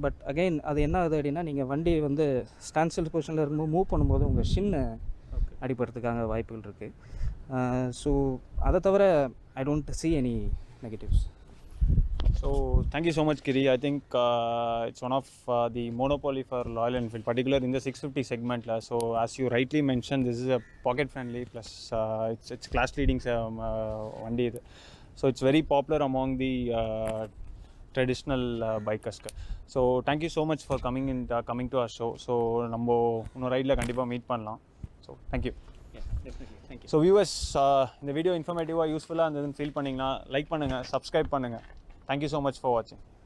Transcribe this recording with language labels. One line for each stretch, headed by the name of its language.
Tamil: But again அது என்ன ஆகுது அப்படின்னா நீங்கள் வண்டி வந்து ஸ்டாண்ட் பொசிஷனில் இருக்கும்போது மூவ் பண்ணும்போது உங்கள் ஷின்னு அடிப்படுறதுக்காக வாய்ப்புகள் இருக்குது.
English: so
Tamil: அதை தவிர
English: I don't see any negatives. So thank you so much, Kiri. I think it's one of the monopoly for Royal Enfield, particularly in the 650 segment. So as you rightly mentioned, this is a pocket friendly plus it's class leading vandi. So it's very popular among the traditional bikers. So thank you so much for coming to our show. So
Tamil: நம்ம இன்னொரு ரைடில் கண்டிப்பாக meet பண்ணலாம்.
English: So thank you. Thank you.
Tamil: So viewers, இந்த video இன்ஃபர்மேட்டிவாக யூஸ்ஃபுல்லாக இருந்ததுன்னு feel பண்ணிங்கன்னா like பண்ணுங்கள், subscribe பண்ணுங்கள்.
English: Thank you so much for watching.